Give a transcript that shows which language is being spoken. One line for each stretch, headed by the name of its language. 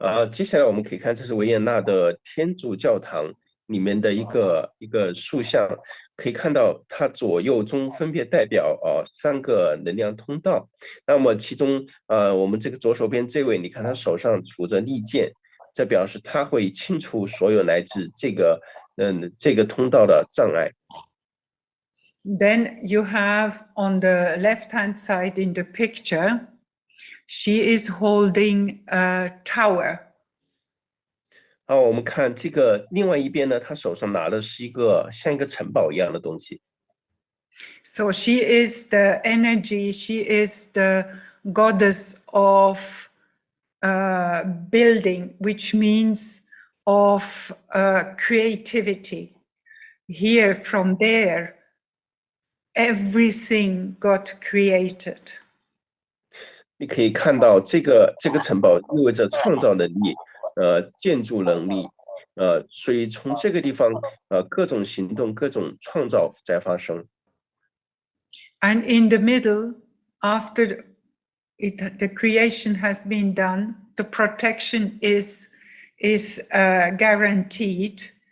Chinese: 接下来我们可以看，这是维也纳的天主教堂里面的一个塑像，可以看到它左右中分别代表3个能量通道。那么其中我们这个左手边这位，你看他手上拄着利剑，这表示他会清除所有来自这个通道的障碍。
English: Then you have on the left-hand side in the picture, she is holding a tower.
Chinese: 好，我们看这个另外一边呢，他手上拿的是像一个城堡一样的东西。
English: So she is the energy, she is the goddess of building, which means of creativity. Here, from there, everything got created.
Chinese: 你可以看到这个城堡意味着创造能力，建筑能力，所以从这个地方，各种行动、各种创造在发生。
English: And in the middle, after the creation has been done, the protection is guaranteed.